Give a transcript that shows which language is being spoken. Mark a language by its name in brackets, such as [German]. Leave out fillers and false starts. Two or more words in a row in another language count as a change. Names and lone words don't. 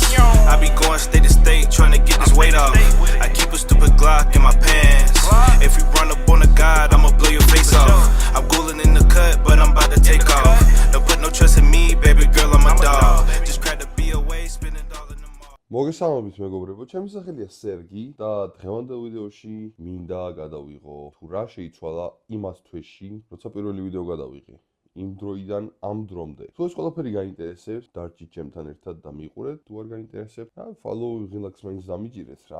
[English] I be going state to state trying to get this weight off. I keep a stupid Glock in my pants. If you run up on a god, I'ma blow your face off. I'm cooling in the cut, but I'm about to take off. Don't put no trust in me, baby girl, I'm a dog. Just crack the B away, spend it all in the mall. [Georgian] მოგესალმებით მეგობრებო, ჩემი სახელია სერგი და დღევანდელ ვიდეოში მინდა გადავიღო თუ რა შეიცვალა იმას თვეში, როცა პირველი ვიდეო გადავიღე. იმ დროიდან ამ დრომდე. თუ ეს ყველაფერი გაინტერესებს, დარჩით ჩემთან ერთად და მიყურეთ, თუ არ გაინტერესებს, რა [English] follow relax [Georgian] მაინც დამიჭირეთ რა.